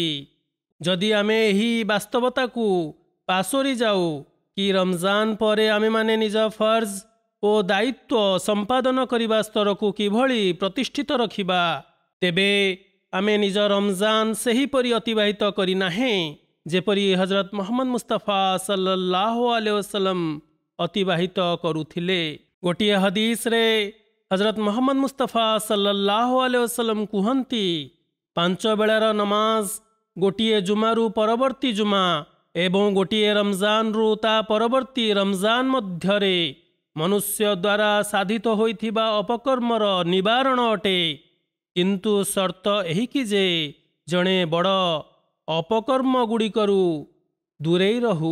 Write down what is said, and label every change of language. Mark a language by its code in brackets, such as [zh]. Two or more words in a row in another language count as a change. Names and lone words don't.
[or] ଯଦି ଆମେ ଏହି ବାସ୍ତବତା କୁ ପାସୋରି ଯାଉ କି ରମଜାନ ପରେ ଆମେ ମାନେ ନିଜ ଫର୍ଜ ଓ ଦାୟିତ୍ୱ ସମ୍ପାଦନ କରିବା ସ୍ତର କୁ କିଭଳି ପ୍ରତିଷ୍ଠିତ ରଖିବା ତେବେ ଆମେ ନିଜ ରମଜାନ ସହୀ ପରି ଅତିବାହିତ କରି ନାହେଁ ଯେପରି ହଜରତ ମହମ୍ମଦ ମୁସ୍ତଫା [ar] صلى الله عليه وسلم [or] ଅତିବାହିତ କରୁଥିଲେ। ଗୋଟିଏ ହଦିସ ରେ ହଜରତ ମହମ୍ମଦ ମୁସ୍ତଫା [ar] صلى الله عليه وسلم [or] କୁହନ୍ତି 5 ବେଳର ନମାଜ ଗୋଟିଏ ଜୁମାରୁ ପରବର୍ତ୍ତୀ ଜୁମା ଏବଂ ଗୋଟିଏ ରମଜାନ ରୁ ତା ପରବର୍ତ୍ତୀ ରମଜାନ ମଧ୍ୟରେ ମନୁଷ୍ୟ ଦ୍ୱାରା ସାଧିତ ହୋଇଥିବା ଅପକର୍ମର ନିବାରଣ ଅଟେ କିନ୍ତୁ ସର୍ତ୍ତ ଏହି କି ଯେ ଜଣେ ବଡ଼ ଅପକର୍ମ ଗୁଡ଼ିକରୁ ଦୂରେ ରହୁ।